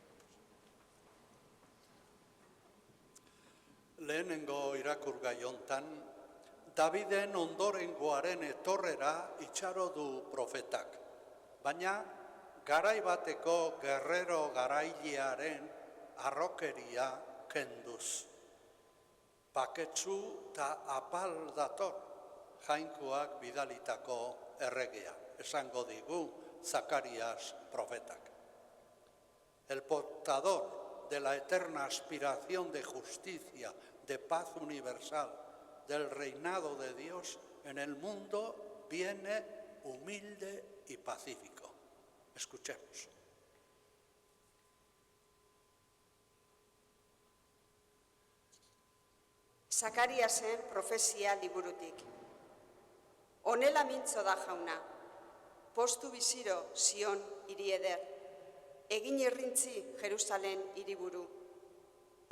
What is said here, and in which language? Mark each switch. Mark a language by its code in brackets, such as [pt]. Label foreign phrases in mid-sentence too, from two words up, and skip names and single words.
[eu] Lehenengo irakurgai hontan, Daviden ondorengoaren etorrera itxaro du profetak, baina garai bateko gerrero garailearen arrokeria kenduz. Baketsu eta apal dator jainkoak bidalitako erregea, esango digu Zacarías profetak. [es] El portador de la eterna aspiración de justicia, de paz universal, del reinado de Dios en el mundo, viene humilde y pacífico. Escuchemos. [eu] Zakariasen profezia liburutik. Honela mintzo da jauna, postu biziro Sion hiri eder, egin irrintzi Jerusalen hiriburu.